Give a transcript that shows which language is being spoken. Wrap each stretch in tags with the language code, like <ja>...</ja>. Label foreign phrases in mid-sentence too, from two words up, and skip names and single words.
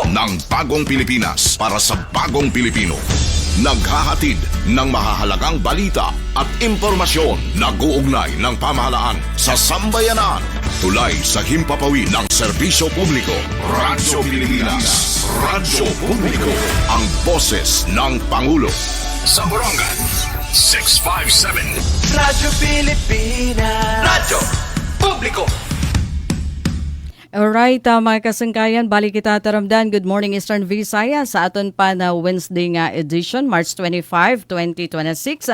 <tl>ng bagong Pilipinas para sa bagong Pilipino. Naghahatid ng mahahalagang balita at impormasyon na guugnay ng pamahalaan sa sambayanan. Tulay sa himpapawid ng serbisyo publiko. Radyo Pilipinas. Radyo Publiko. Ang boses ng Pangulo. Sa Borongan, 657. Radyo Pilipinas. Radyo Publiko.</tl> <war>Alright, mga kasangkayan, balik kita taramdan.</war> <en>Good morning,</en> <war>Eastern Visayas. Sa aton pa na Wednesday nga edition, March 25, 2026.</war>